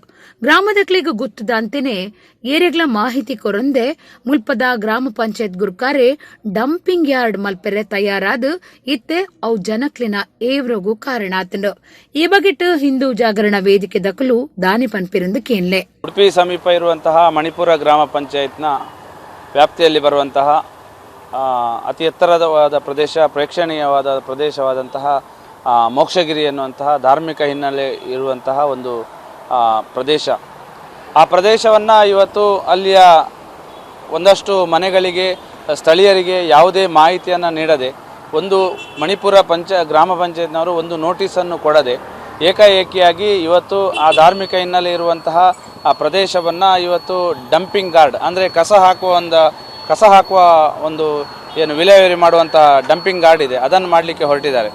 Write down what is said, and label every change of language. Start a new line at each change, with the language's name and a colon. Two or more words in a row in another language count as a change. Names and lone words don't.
Tulu: ಗ್ರಾಮದಕ್ಲಿಗೂ ಗೊತ್ತದ ಅಂತೆನೆ ಏರೆಗ್ಲ ಮಾಹಿತಿ ಕೊರೊಂದೆ ಮುಲ್ಪದ ಗ್ರಾಮ ಪಂಚಾಯತ್ ಗುರುಕಾರೆ
English: dumping yard
Tulu: ಮಲ್ಪೆರೆ ತಯಾರಾದ ಇತ್ತೆ ಅವು ಜನಕ್ಲಿನ ಏವ್ರಗೂ ಕಾರಣ ಆತಂಡು. ಈ ಬಗೆಟ್ ಹಿಂದೂ ಜಾಗರಣ ವೇದಿಕೆ ದಕಲು ದಾನಿ ಪನ್ಪಿರಂದು ಕೇನ್ಲೆ.
Kannada: ಉಡುಪಿ ಸಮೀಪ ಇರುವಂತಹ ಮಣಿಪುರ ಗ್ರಾಮ ಪಂಚಾಯತ್ನ ವ್ಯಾಪ್ತಿಯಲ್ಲಿ ಬರುವಂತಹ ಅತಿ ಎತ್ತರವಾದ ಪ್ರದೇಶ, ಪ್ರೇಕ್ಷಣೀಯವಾದ ಪ್ರದೇಶವಾದಂತಹ ಮೋಕ್ಷಗಿರಿ ಎನ್ನುವಂತಹ ಧಾರ್ಮಿಕ ಹಿನ್ನೆಲೆ ಇರುವಂತಹ ಒಂದು ಪ್ರದೇಶ. ಆ ಪ್ರದೇಶವನ್ನು ಇವತ್ತು ಅಲ್ಲಿಯ ಒಂದಷ್ಟು ಮನೆಗಳಿಗೆ, ಸ್ಥಳೀಯರಿಗೆ ಯಾವುದೇ ಮಾಹಿತಿಯನ್ನು ನೀಡದೆ, ಒಂದು ಮಣಿಪುರ ಗ್ರಾಮ ಪಂಚಾಯತ್ನವರು ಒಂದು ನೋಟಿಸನ್ನು ಕೊಡದೆ ಏಕಾಏಕಿಯಾಗಿ ಇವತ್ತು ಆ ಧಾರ್ಮಿಕ ಹಿನ್ನೆಲೆ ಇರುವಂತಹ ಆ ಪ್ರದೇಶವನ್ನು ಇವತ್ತು
English: dumping guard
Kannada: ಅಂದರೆ ಕಸ ಹಾಕುವ ಒಂದು ಏನು ವಿಲೇವಾರಿ ಮಾಡುವಂತಹ
English: dumping guard
Kannada: ಇದೆ, ಅದನ್ನು ಮಾಡಲಿಕ್ಕೆ ಹೊರಟಿದ್ದಾರೆ.